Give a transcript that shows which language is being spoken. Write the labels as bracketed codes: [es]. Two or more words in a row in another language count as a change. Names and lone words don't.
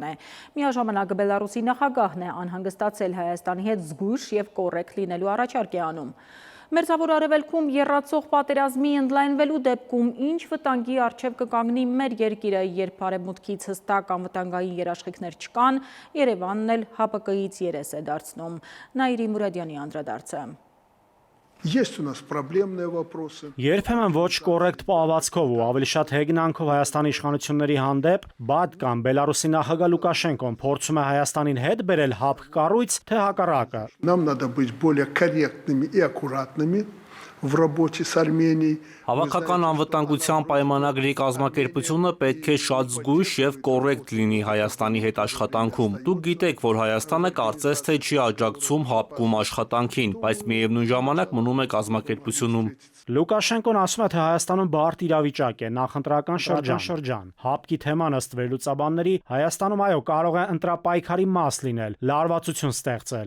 [hy] է։ Միաժամանակ Բելարուսի նախագահն է անհանգստացել Հայաստանի հետ զգույշ եւ կոռեկտ լինելու առաջարկ է անում։ Մերձավոր Արևելքում եռացող պատերազմի ընդլայնվելու դեպքում ինչ վտանգի առջև կկանգնի մեր երկիրը, երբ արևմուտքից հստակ անվտանգային երաշխիքներ չկան, Երևանն էլ ՀԱՊԿ-ից երես է դարձնում։ Նաիրի Մուրադյանի անդրադարձը։ [ru] Есть у нас проблемные вопросы. [hy] Երբեմն ոչ կոռեկտ պահվածքով ու ավելի շատ հեգնանքով Հայաստանի իշխանությունների հանդեպ բադ կամ Բելարուսի նախագահ Լուկաշենկոն փորձում է Հայաստանին հետ բերել ՀԱՊԿ կառույց, թե հակառակը։ [ru] Нам надо быть более корректными и аккуратными в работе с Арменией. [hy] Հավաքական անվտանգության պայմանագրի կազմակերպությունը պետք է շատ զգույշ եւ կոռեկտ լինի Հայաստանի հետ աշխատանքում։ Դուք գիտեք, որ Հայաստանը կարծես թե չի աջակցում ՀԱՊԿ-ում աշխատանքին, բայց միևնույն ժամանակ մնում է կազմակերպությունում։ Լուկաշենկոն ասում է, թե Հայաստանում բարդ իրավիճակ է, նախընտրական շրջան։ ՀԱՊԿ-ի թեման ըստ վերլուծաբանների Հայաստանում այո կարող է ընտրապայքարի մաս լինել, լարվածություն ստեղծել։